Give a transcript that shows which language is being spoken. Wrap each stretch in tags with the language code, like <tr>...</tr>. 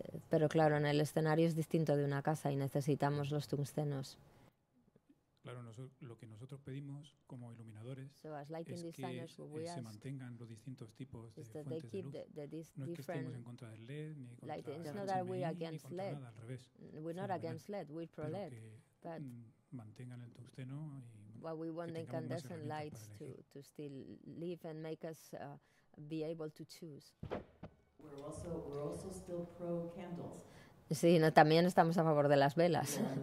<es>Pero claro, en el escenario es distinto de una casa y necesitamos los tungstenos. Claro, lo que nosotros pedimos como iluminadores es que se mantengan los distintos tipos de fuentes de luz. No es que estemos en contra del LED, ni contra ni contra nada, al revés.</es> <en>We're not against LED, we're pro LED.</en> <es>But mantengan el tungsteno y</es> <en>what we want the incandescent lights to still live and make us be able to choose. We're also still pro candles.</en> <es>Sí, también estamos a favor de las velas.</es>